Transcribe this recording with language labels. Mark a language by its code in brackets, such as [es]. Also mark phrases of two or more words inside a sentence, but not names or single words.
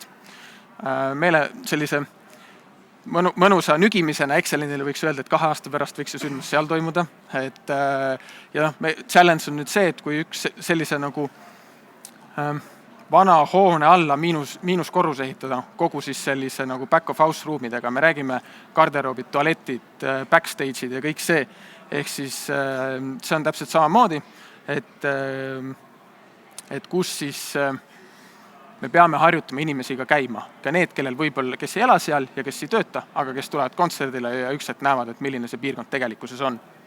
[et] Meile sellise mõnusa nügimisena Excelinile võiks öelda, et 2 aasta pärast võiks see sündmus seal toimuda. Challenge on nüüd see, et kui üks sellise nagu vana hoone alla miinuskorrus ehitada, kogu siis sellise nagu [en] back of house [et] ruumidega, me räägime garderoobid, tualetid, backstage'id ja kõik see, ehk siis see on täpselt samamoodi, et kus siis me peame harjutama inimesi ka käima, ka need, kellel võib-olla, kes ei ela seal ja kes ei tööta, aga kes tulevad kontserdile ja üks hetk näevad, et milline see piirkond tegelikkuses on.